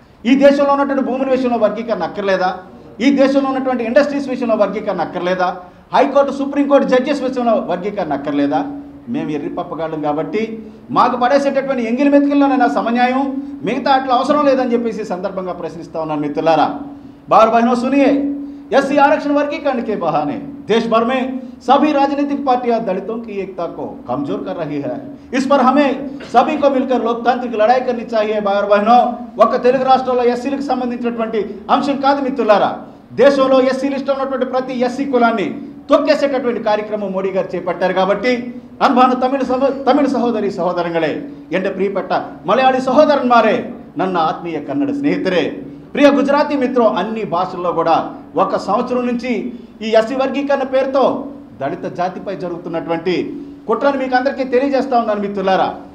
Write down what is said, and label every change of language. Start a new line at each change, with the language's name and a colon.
Telugu: ఈ దేశంలో ఉన్నటువంటి భూముల విషయంలో వర్గీకరణ అక్కర్లేదా? ఈ దేశంలో ఉన్నటువంటి ఇండస్ట్రీస్ విషయంలో వర్గీకరణ అక్కర్లేదా? హైకోర్టు, సుప్రీంకోర్టు జడ్జెస్ విషయంలో వర్గీకరణ అక్కర్లేదా? మేము ఎర్రి పప్పగాళ్ళం కాబట్టి మాకు పడేసేటటువంటి ఎంగిలి మెతుకుల్లోనైనా సమన్యాయం, మిగతా అట్లా అవసరం లేదని చెప్పేసి సందర్భంగా ప్రశ్నిస్తూ ఉన్నాను మిత్రులారా.
Hindi: भाई बहनों सुनिए, एससी आरक्षण वर्गीकरण के बहाने देश भर में सभी राजनीतिक पार्टियां दलितों की एकता को कमजोर कर रही है। इस पर हमें सभी को मिलकर लोकतांत्रिक लड़ाई करनी चाहिए। भाई बहनों,
Telugu: ఒక తెలుగు రాష్ట్రాల్లో ఎస్సీలకు సంబంధించినటువంటి అంశం కాదు మిత్రులారా, దేశంలో ఎస్సీ లిస్ట్ ఉన్నటువంటి ప్రతి ఎస్సీ కులాన్ని తొక్కేసేటటువంటి కార్యక్రమం మోడీ గారు చేపట్టారు కాబట్టి అన్బాన తమిళ సహోదరి సహోదరంಗಳೇ,
Malayalam: എൻ്റെ പ്രിയപ്പെട്ട
Telugu: మలయాళీ సహోదరన్మారే,
Kannada: ನನ್ನ
Telugu: ఆత్మీయ కన్నడ స్నేహితురే, ప్రియ గుజరాతీ మిత్రో, అన్ని భాషల్లో కూడా ఒక సంవత్సరం నుంచి ఈ ఎస్సీ వర్గీకరణ పేరుతో దళిత జాతిపై జరుగుతున్నటువంటి కుట్రను మీకు అందరికీ తెలియజేస్తా ఉన్నాను మిత్రులారా.